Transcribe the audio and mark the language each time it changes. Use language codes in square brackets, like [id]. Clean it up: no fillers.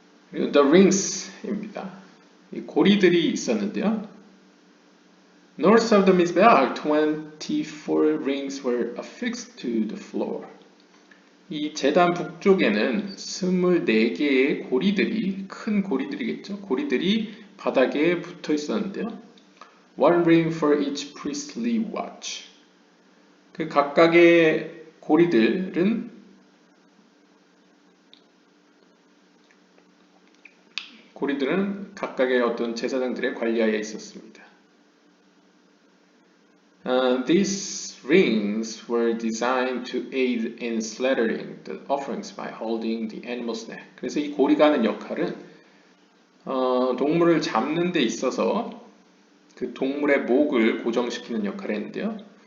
[ko] 그리고 The Rings입니다. 이 고리들이 있었는데요. [en] North of the Mizbeach, 24 rings were affixed to the floor. [ko] 이 제단 북쪽에는 24개의 고리들이, 큰 고리들이겠죠. 고리들이 바닥에 붙어 있었는데요. [en] One ring for each priestly watch. [ko] 그 각각의 고리들은 각각의 어떤 제사장들의 관리하에 있었습니다. [en] These rings were designed to aid in slaughtering the offerings by holding the animal's neck. [ko] 그래서 이 고리가 하는 역할은 동물을 잡는 데 있어서 그 동물의 목을 고정시키는 역할을 했는데요.